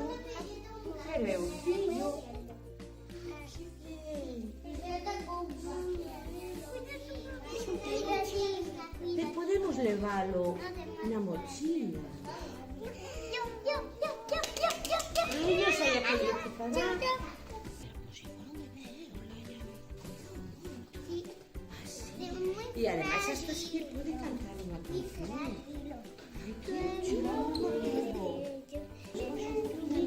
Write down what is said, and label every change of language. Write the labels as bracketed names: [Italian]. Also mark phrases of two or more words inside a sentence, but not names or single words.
[Galician] Creucillo. Te podemos leválo na mochila. Ai, eu sei a que lle ficará. [Spanish] Y además hasta sí que puede cantar una canción. Ay, qué chulo.